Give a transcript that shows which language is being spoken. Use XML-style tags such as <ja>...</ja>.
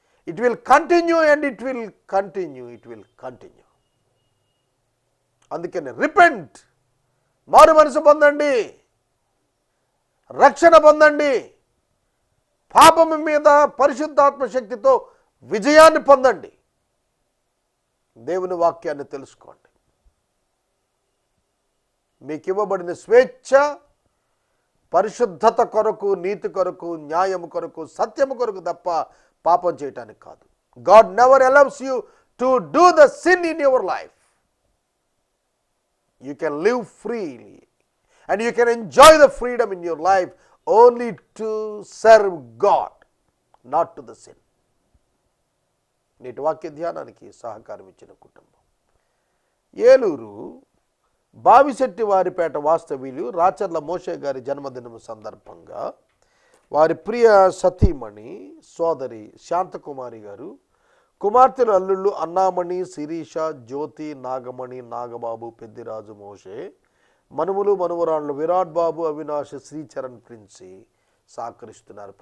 <en>It will continue and it will continue.</en> <te>అందుకని repent, మారు మనసు పొందండి, రక్షణ పొందండి, పాపము మీద పరిశుద్ధాత్మ శక్తితో విజయాన్ని పొందండి, దేవుని వాక్యాన్ని తెలుసుకోండి. మీకు ఇవ్వబడిన స్వేచ్ఛ పరిశుద్ధత కొరకు, నీతి కొరకు, న్యాయము కొరకు, సత్యము కొరకు తప్ప పాపం చేయటానికి కాదు.</te> <en>God never allows you to do the sin in your life. You can live freely and you can enjoy the freedom in your life only to serve God, not to the sin.</en> <te>నేటి వాక్య ధ్యానానికి సహకారం ఇచ్చిన కుటుంబం ఏలూరు బావిశెట్టి వారిపేట వాస్తవ్యులు రాచర్ల మోషే గారి జన్మదినం సందర్భంగా వారి ప్రియ సతీమణి సోదరి శాంతకుమారి గారు, కుమార్తెలు అల్లుళ్ళు అన్నామణి, శిరీష, జ్యోతి, నాగమణి, నాగబాబు, పెద్దిరాజు, మోషే, మనుములు మనుమరాళ్ళు విరాట్ బాబు, అవినాష్, శ్రీచరణ్, ప్రిన్సి సహకరిస్తున్నారు.</te>